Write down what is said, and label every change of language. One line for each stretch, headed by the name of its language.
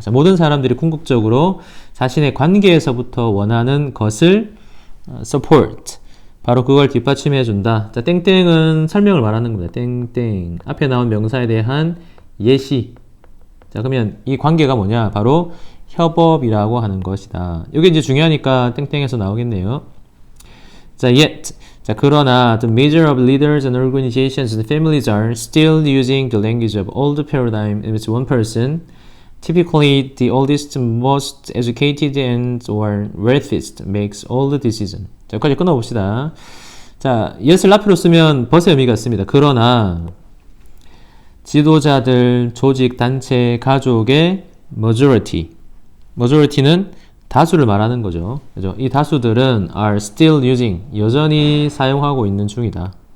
Korean: 자, 모든 사람들이 궁극적으로 자신의 관계에서부터 원하는 것을 support 바로 그걸 뒷받침해 준다. 자, 땡땡은 설명을 말하는 겁니다. 땡땡 앞에 나온 명사에 대한 예시. 자, 그러면 이 관계가 뭐냐? 바로 협업이라고 하는 것이다. 이게 이제 중요하니까 땡땡에서 나오겠네요. 자, yet. 자, 그러나
English: the major of leaders and organizations and families are still using the language of old paradigm in which one person, typically the oldest, most educated and or wealthiest, makes all the decision.
Korean: 자, 여기까지 끊어봅시다. 자, yet을 앞으로 쓰면 벗의 의미가 있습니다. 그러나 지도자들, 조직, 단체, 가족의 majority는 다수를 말하는 거죠. 그죠? 이 다수들은
English: are still using,
Korean: 여전히 사용하고 있는 중이다.